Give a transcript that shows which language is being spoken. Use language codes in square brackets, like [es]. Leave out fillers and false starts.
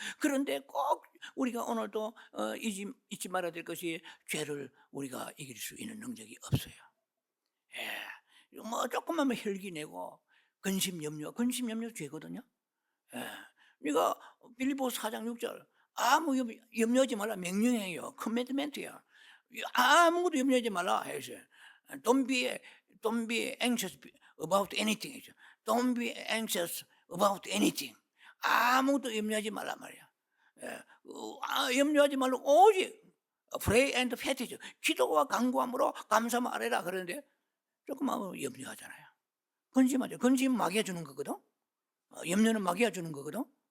[ko] 그런데 꼭 우리가 오늘도 잊지 말아야 될 것이, 죄를 우리가 이길 수 있는 능력이 없어요. 조금만 혈기 내고 근심 염려 죄거든요. 네가 빌립보 4장 6절 아무 염려하지 말라 명령이에요. 커미트멘트야. 아무것도 염려하지 말라 해서 [en] don't be anxious about anything. Don't be anxious about anything. [ko] 아무것도 염려하지 말란 말이야. 염려하지 말고 오직 [en] pray and fast. [ko] 기도와 간구함으로 감사함을 아뢰라 그러는데 조금만 염려하잖아요. 근심하죠. 근심 마귀가 주는 거거든. 염려는 마귀가 주는 거거든.